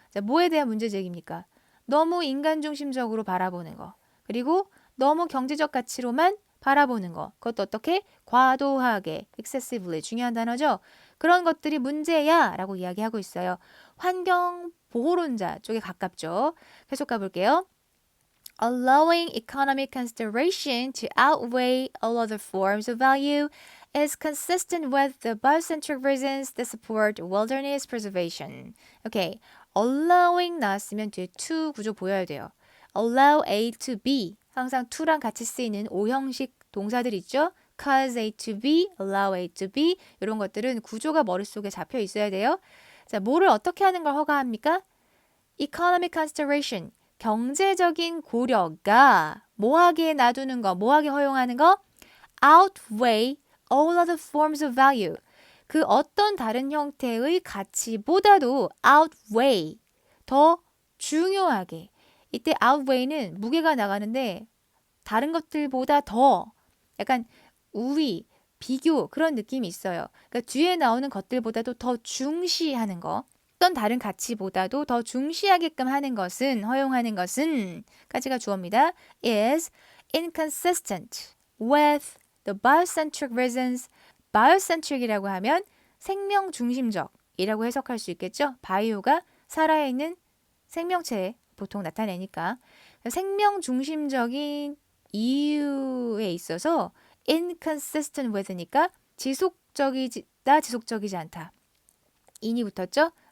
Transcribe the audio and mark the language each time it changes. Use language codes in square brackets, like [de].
[ko] 자, 뭐에 대한 문제 제기입니까? 너무 인간 중심적으로 바라보는 거. 그리고 너무 경제적 가치로만 바라보는 거. 그것도 어떻게? 과도하게, excessively 중요한 단어죠. 그런 것들이 문제야 라고 이야기하고 있어요. 환경 보호론자 쪽에 가깝죠. 계속 가볼게요. [en] Allowing economic consideration to outweigh all other forms of value is consistent with the biocentric reasons that support wilderness preservation. [ko] 오케이. allowing 나왔으면 뒤에 to 구조 보여야 돼요. [en] allow A to B. [ko] 항상 to랑 같이 쓰이는 오형식 동사들 있죠? [en] cause A to B, allow A to B [ko] 이런 것들은 구조가 머릿속에 잡혀 있어야 돼요. 자, 뭐를 어떻게 하는 걸 허가합니까? [en] economic consideration, [ko] 경제적인 고려가 뭐하게 놔두는 거, 뭐하게 허용하는 거? [en] outweigh all other forms of value. [ko] 그 어떤 다른 형태의 가치보다도 outweigh, 더 중요하게. 이때 outweigh는 무게가 나가는데 다른 것들보다 더 약간 우위, 비교 그런 느낌이 있어요. 그러니까 뒤에 나오는 것들보다도 더 중시하는 거. 어떤 다른 가치보다도 더 중시하게끔 하는 것은, 허용하는 것은 까지가 주어입니다. [en] is inconsistent with the biocentric reasons. [ko] biocentric이라고 하면 생명 중심적이라고 해석할 수 있겠죠. 바이오가 살아있는 생명체에 보통 나타내니까 생명 중심적인 이유에 있어서 [en] inconsistent with [ko] 니까 지속적이다, 지속적이지 않다. 인이 붙었죠?